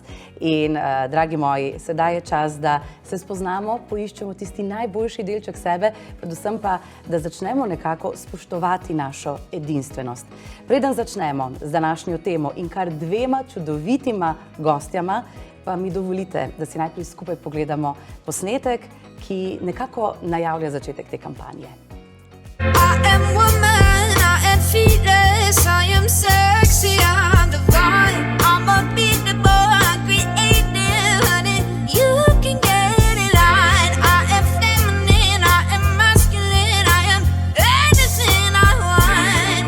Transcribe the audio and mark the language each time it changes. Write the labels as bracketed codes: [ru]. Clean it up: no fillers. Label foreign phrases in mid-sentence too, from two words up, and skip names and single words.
[sl] In, dragi moji, sedaj je čas, da se spoznamo, poiščemo tisti najboljši delček sebe, predvsem pa, da začnemo nekako spoštovati našo edinstvenost. Preden začnemo z današnjo temo in kar dvema čudovitima gostjama, pa mi dovolite, da si najprej skupaj pogledamo posnetek, ki nekako najavlja začetek te kampanje. [en] I am woman, I am fearless, I am sexy, I'm divine, I'm unbeatable, I'm creative, honey, you can get in line. I am feminine, I am masculine, I am anything I want.